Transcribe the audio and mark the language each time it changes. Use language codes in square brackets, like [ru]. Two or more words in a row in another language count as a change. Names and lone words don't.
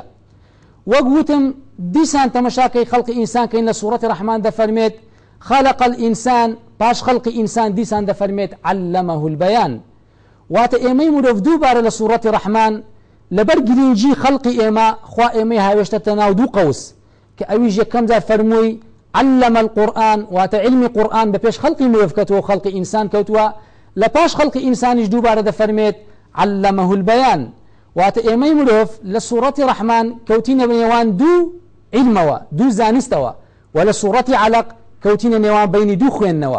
[ckb] وەک وتم دیسان تەمەشاکەی خەڵقی ئینسان کەین لە سوورەتی ڕەحمان دەفەرمێت [ar] خلق الإنسان، [ckb] پاش خەڵقی ئینسان دیسان دەفەرمێت [ar] علمه البەیان. [ckb] واتە ئێمەی مرۆڤ دووبارە لە سوورەتی ڕەحمان لەبەر گرنگی خەڵقی ئێمە خوا ئێمەی هاوێشتە ناو دوو قەوس کە ئەویش یەکەم جار فەرمووی [ar] علم القرآن، [ckb] واتە علمی قورئان بە پێش خەڵقی مرۆڤ کەوتووە خەڵقی ئینسان کەوتووە، لە پاش خەڵقی ئینسانیش دووبارە دەفەرمێت [ar] علمه البەیان. [ckb] واتە ئێمەی مرۆڤ لە سوورەتی ڕەحمان کەوتینە نێوان دوو علمەوە دوو زانستەوە و لە سوورەتی عەلەق کەوتینە نێوان بینی دوو خوێندنەوە.